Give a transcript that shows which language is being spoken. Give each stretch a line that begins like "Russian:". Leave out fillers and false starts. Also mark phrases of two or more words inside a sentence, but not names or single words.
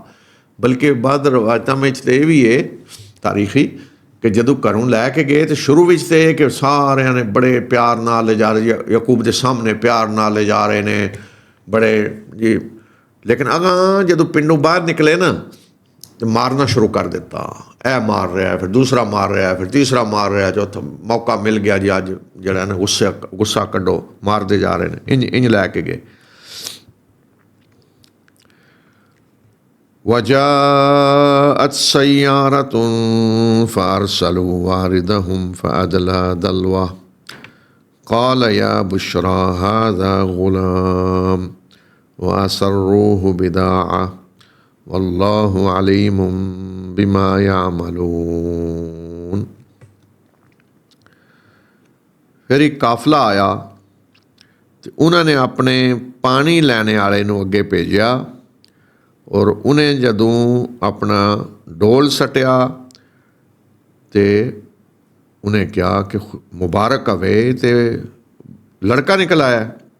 Punjabi: ਬਲਕਿ ਬਾਅਦ ਰਵਾਇਤਾਂ ਵਿੱਚ ਤਾਂ ਇਹ ਵੀ ਹੈ ਤਾਰੀਖੀ ਕਿ ਜਦੋਂ ਘਰੋਂ ਲੈ ਕੇ ਗਏ ਤਾਂ ਸ਼ੁਰੂ ਵਿੱਚ ਤਾਂ ਇਹ ਕਿ ਸਾਰਿਆਂ ਨੇ ਬੜੇ ਪਿਆਰ ਨਾਲ ਲਿਜਾ ਰਹੇ, ਯਾਕੂਬ ਦੇ ਸਾਹਮਣੇ ਪਿਆਰ ਨਾਲ ਲਿਜਾ ਰਹੇ ਨੇ ਬੜੇ ਜੀ। ਲੇਕਿਨ ਅਗਾਂ ਜਦੋਂ ਪਿੰਡੋਂ ਬਾਹਰ ਨਿਕਲੇ ਨਾ ਤੇ ਮਾਰਨਾ ਸ਼ੁਰੂ ਕਰ ਦਿੱਤਾ। ਇਹ ਮਾਰ ਰਿਹਾ, ਫਿਰ ਦੂਸਰਾ ਮਾਰ ਰਿਹਾ, ਫਿਰ ਤੀਸਰਾ ਮਾਰ ਰਿਹਾ। ਚੌਥਾ ਮੌਕਾ ਮਿਲ ਗਿਆ ਜੀ, ਅੱਜ ਜਿਹੜਾ ਨਾ ਗੁੱਸਾ ਕੱਢੋ, ਮਾਰਦੇ ਜਾ ਰਹੇ ਨੇ। ਇੰਝ ਲੈ ਕੇ ਗਏ।
Arabic: وجاءت سيارة فأرسلوا واردهم فأدلى دلوه قال يا بشرى هذا غلام وأسروه بداعة والله عليم بما يعملون।
Punjabi: ਫਿਰ ਇੱਕ ਕਾਫਲਾ ਆਇਆ ਤੇ ਉਹਨਾਂ ਨੇ ਆਪਣੇ ਪਾਣੀ ਲੈਣੇ ਵਾਲੇ ਨੂੰ ਅੱਗੇ ਭੇਜਿਆ, ਔਰ ਉਹਨੇ ਜਦੋਂ ਆਪਣਾ ਡੋਲ ਸਟਿਆ ਤੇ ਉਹਨੇ ਕਿਹਾ ਕਿ ਮੁਬਾਰਕ ਹੋਵੇ, ਤੇ ਲੜਕਾ ਨਿਕਲ ਆਇਆ।